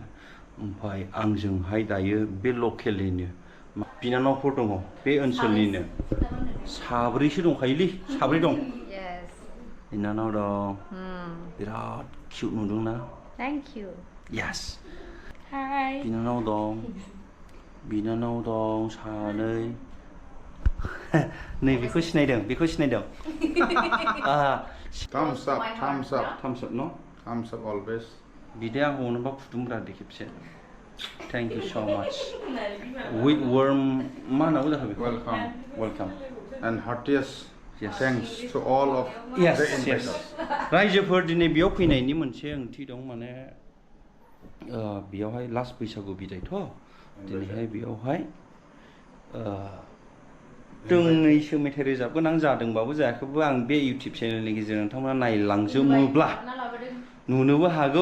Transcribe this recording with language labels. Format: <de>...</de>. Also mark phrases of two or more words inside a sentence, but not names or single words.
<brx>ओमफ्राय आंजोंहाय दायो बे लकेलनिनो बिनानावफोर दङ, बे ओनसोलनिनो साब्रैसो दंखायोलै, साब्रै दं। बिनानाव दं, बिराद किउट नुदोंना?</brx> <en>thank you. यस। हाय।</en> <brx>बिनानाव दं सानै। नै बेखौ सिनायदों, बेखौ सिनायदों।</brx> <en>Thumbs up, thumbs up, Thumbs up, no? thumbs up always.</en> <brx>बिदि आंखौ अनोबा फुदुंब्रा दे खेबसे।</brx> <en>Thank you so much. With warm,</en> <brx>मा होनांगौ जाखो बेखौ?</brx> <en>Welcome. And heartiest Yes. thanks to all of Yes, the yes. inviters.</en> <brx>रायजोफोर दिनै बेयाव फैनायनि मोनसे ओंथि दं, माने बेयावहाय लास्ट बैसागु बिदायथ', दिनैहाय बेयावहाय दोंनैसो मेथाइ रोजाबगोन आं, जादोंबाबो जायाखैबाबो आं बे इउटुब चेनेलनि गेजेरजों नोंथांमोना नायलांजोबोब्ला नुनोबो हागौ।</brx>